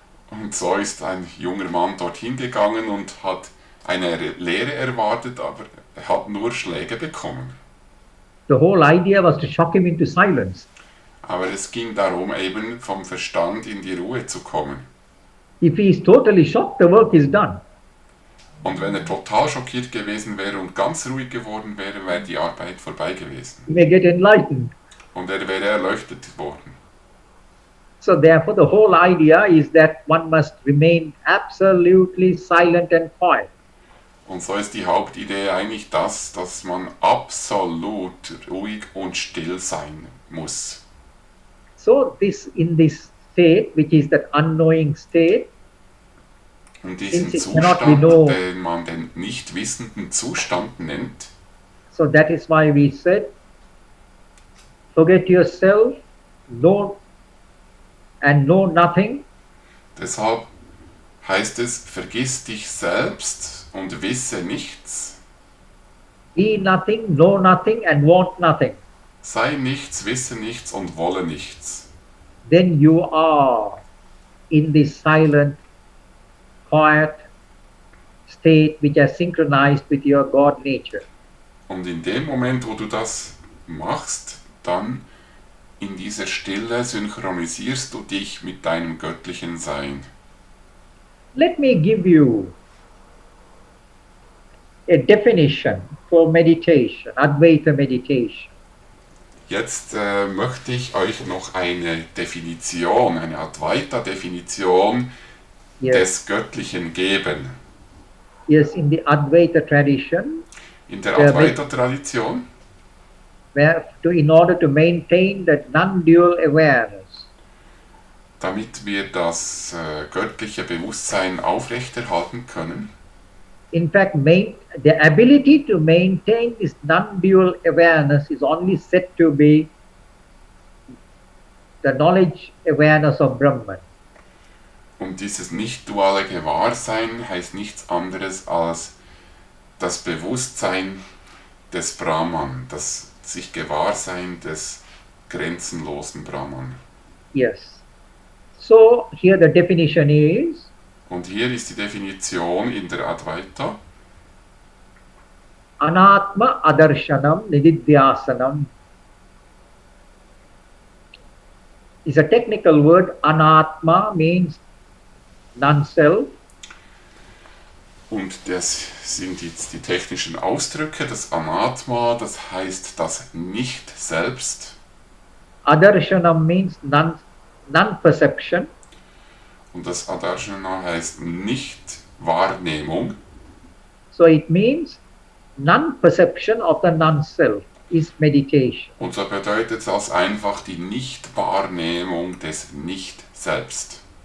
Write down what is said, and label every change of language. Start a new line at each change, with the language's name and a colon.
German: Und so ist ein junger Mann dorthin gegangen und hat eine Lehre erwartet, aber er hat nur Schläge bekommen.
English: The whole idea was to shock him into silence.
German: Aber es ging darum, eben vom Verstand in die Ruhe zu kommen.
English: If he is totally shocked, the work is done.
German: Und wenn er total schockiert gewesen wäre und ganz ruhig geworden wäre, wäre die Arbeit vorbei gewesen.
English: He may get enlightened.
German: Und er wäre erleuchtet worden.
English: So therefore the whole idea is that one must remain absolutely silent and quiet.
German: Und so ist die Hauptidee eigentlich das, dass man absolut ruhig und still sein muss.
English: So in this state, which is that unknowing state,
German: Und diesen
English: since it cannot be
German: Zustand,
English: known,
German: den man den nicht wissenden Zustand nennt,
English: so that is why we said, forget yourself, know and know nothing.
German: deshalb heißt es, vergiss dich selbst und wisse nichts.
English: Be nothing, know nothing and want nothing.
German: Sei nichts, wisse nichts und wolle nichts.
English: Then you are in this silent, quiet state which is synchronized with your God nature.
German: Und in dem Moment, wo du das machst, dann in dieser Stille synchronisierst du dich mit deinem göttlichen Sein.
English: Let me give you a definition for meditation, Advaita meditation.
German: Jetzt möchte ich euch noch eine Definition, eine Advaita-Definition des Göttlichen geben.
English: Yes, in the Advaita tradition,
German: In der Advaita-Tradition,
English: in order to maintain that non-dual awareness,
German: damit wir das göttliche Bewusstsein aufrechterhalten können,
English: in fact, the ability to maintain this non-dual awareness is only said to be the knowledge awareness of Brahman.
German: und dieses nicht-duale Gewahrsein heißt nichts anderes als das Bewusstsein des Brahman, das sich Gewahrsein des grenzenlosen Brahman.
English: Yes. So here the definition is,
German: Und hier ist die Definition in der Advaita.
English: Anatma Adarshanam Nididhyasanam is a technical word. Anatma means non-self.
German: Und das sind jetzt die technischen Ausdrücke. Das Anatma, das heißt das Nicht-Selbst.
English: Adarshanam means non-perception.
German: Und das Adarshana heißt Nicht-Wahrnehmung.
English: So it means non-perception of the non-self is meditation.
German: Und so bedeutet das einfach die Nichtwahrnehmung des Nicht-Selbst.